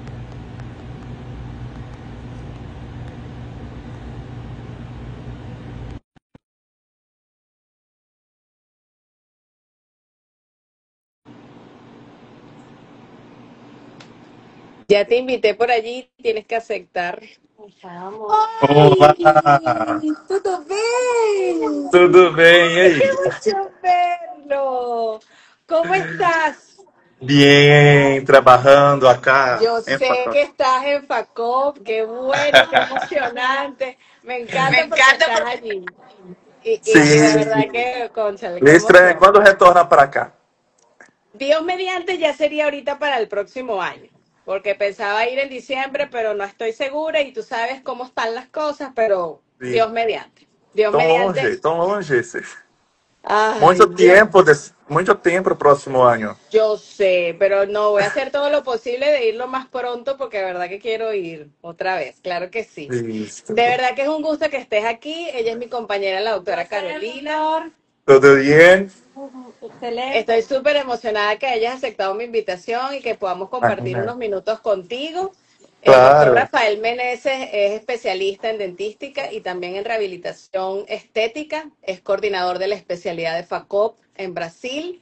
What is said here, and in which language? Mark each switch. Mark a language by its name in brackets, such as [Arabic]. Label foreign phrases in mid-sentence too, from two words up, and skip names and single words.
[Spanish] Ya te invité por allí, tienes que aceptar. Vamos. [Portuguese] Olá! Tudo bem? Tudo bem? E [Spanish] ¡Qué [Portuguese] aí? [Spanish] emoción verlo! ¿Cómo estás? Bien, trabalhando acá Yo [Portuguese] em [Spanish] sé Facó. que estás en FACOP, qué bueno, qué emocionante. Me encanta porque estás allí. Y de verdad [Portuguese] Sim. [Spanish] que, cónchale, qué [Portuguese] Me estranha [Spanish] emoción. [Portuguese] quando retorna para cá. [Spanish] Dios mediante ya sería ahorita para el próximo año, porque pensaba ir en diciembre, pero no estoy segura y tú sabes cómo están las cosas, pero [Portuguese] Sim. [Spanish] Dios mediante. Dios [Portuguese] Tão [Spanish] mediante. [Portuguese] longe, tão longe. Esse. [Spanish] Ay, Dios. [Portuguese] Muito tempo o próximo ano. [Spanish] Yo sé, pero no, voy a hacer todo lo posible de ir lo más pronto porque de verdad que quiero ir otra vez, claro que sí. [Portuguese] Isso. [Spanish] De verdad que es un gusto que estés aquí. Ella es mi compañera, la doctora Carolina. [Portuguese] Tudo bem? [Spanish] Excelente. Estoy súper emocionada que hayas aceptado mi invitación y que podamos compartir Ah, unos minutos contigo. El doctor claro. Rafael Meneses es especialista en dentística y también en rehabilitación estética. Es coordinador de la especialidad de FACOP en Brasil.